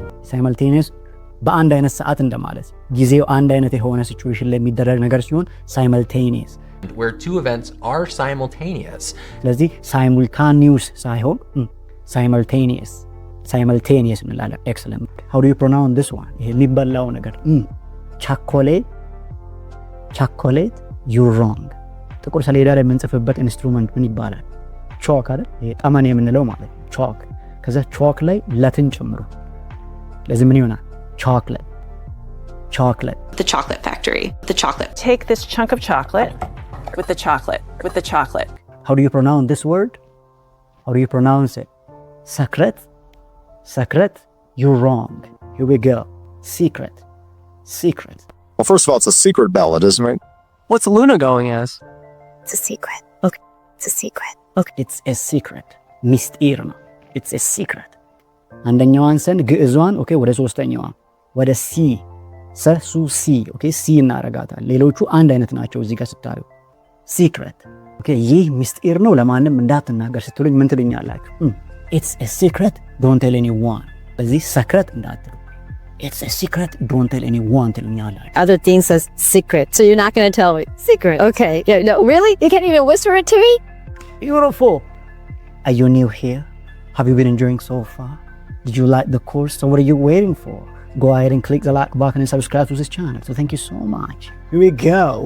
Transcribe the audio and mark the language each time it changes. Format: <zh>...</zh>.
<am>Simultaneous በአንድ አይነት ሰዓት እንደማለት ጊዜው አንድ አይነት የሆነ ሲቹዌሽን ላይ የሚደረግ ነገር ሲሆን simultaneous.</am> <en>Where two events are simultaneous.</en> <am>ስለዚህ simultaneous ሳይሆን simultaneous እንላለን.</am> <en>Excellent. How do you pronounce this one?</en> <am>ይሄ የሚበላው ነገር chocolate.</am> <en>You're wrong.</en> <am>ጥቁር ሰሌዳ ላይ የምንጽፍበት ኢንስትሩመንት ምን ይባላል? ቾክ አይደል? ይሄ ጠመኔ የምንለው ማለት ቾክ። ከዛ ቾክ ላይ ለትን ጨምሩ። ለዚህ ምን ይሆናል?</am> <en>chocolate. The chocolate factory. Take this chunk of chocolate with the chocolate. How do you pronounce this word? How do you pronounce it? Secret. You're wrong. Here we go. Secret. Well, first of all, it's a secret ballad, isn't it? What's Luna going as? It's a secret. Okay. It's a secret.</en> <am>ሚስጢር ነው.</am> <en>It's a secret.</en> <am>አንደኛዋን ሰን ግዕዟን ኦኬ ወደ ሶስተኛዋ ወደ ሲ ሰሱ ሲ ኦኬ ሲ እናረጋታለን። ሌሎቹ አንድ አይነት ናቸው እዚህ ጋር ስታዩ secret. ኦኬ ይህ ሚስጢር ነው ለማንም እንዳትናገር ስትሉኝ ምን ትሉኛላችሁ?</am> <en>It's a secret. Don't tell anyone.</en> <am>በዚህ secret እንዳትሉ.</am> <en>It's a secret. Don't tell anyone</en> <am>ትሉኛላችሁ.</am> <en>Other thing says secret. So you're not going to tell me. Secret. Okay. Yeah, no, really? You can't even whisper it to me? Beautiful. Are you new here? Have you been enjoying so far? Did you like the course? So what are you waiting for? Go ahead and click the like button and subscribe to this channel. So thank you so much. Here we go.</en>